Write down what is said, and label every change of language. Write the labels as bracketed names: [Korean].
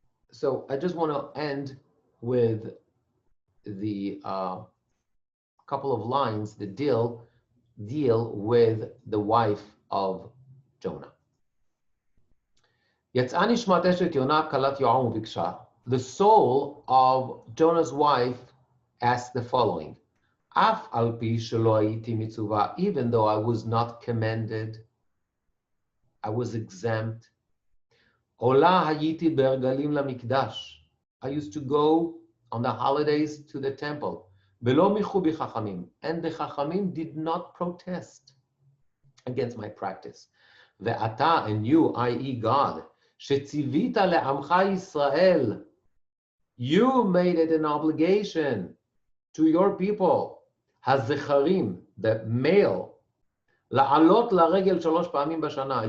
[English] So I just want to end with the couple of lines that deal with the wife of Jonah. [Hebrew] יצאה נשמת אשת יונה כלת יועם וביקשה. [English] The soul of Jonah's wife asked the following: [Hebrew] אף על פי שלא הייתי מצווה, [English] even though I was not commanded, I was exempt. [Hebrew] עולה הייתי ברגלים למקדש. [English] I used to go on the holidays to the temple. [Hebrew] ולא מיחו בי חכמים. [English] And the חכמים did not protest against my practice. [Hebrew] ואתה, [English] and you, i.e. God, [Hebrew] שציווית לעמך ישראל, [English] you made it an obligation to your people, [Hebrew] הזכרים, [English] the male, [Hebrew] לעלות לרגל 3 פעמים בשנה.